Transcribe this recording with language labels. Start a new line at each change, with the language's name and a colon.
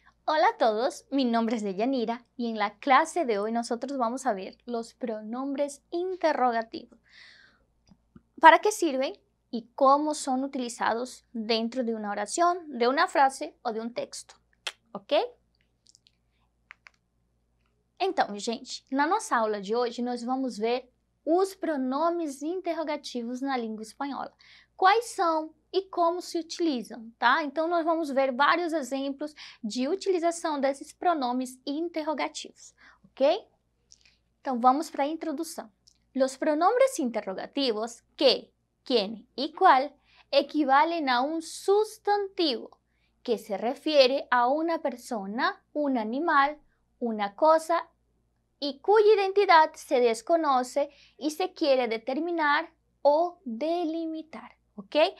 Spanish: Hola a todos, mi nombre es Deyanira y en la clase de hoy nosotros vamos a ver los pronombres interrogativos. ¿Para qué sirven y cómo son utilizados dentro de una oración, de una frase
Portuguese: ou de um texto? Ok? Então, gente, na nossa aula de hoje nós vamos ver os pronomes interrogativos na língua espanhola. Quais são e como se utilizam, tá? Então, nós vamos ver vários exemplos de utilização desses pronomes interrogativos, ok? Então, vamos para a introdução.
Spanish: Los pronombres interrogativos que, quién y cuál equivalen a un sustantivo que se refiere a una persona, un animal, una cosa y cuya identidad se desconoce y se quiere determinar o delimitar. ¿Ok?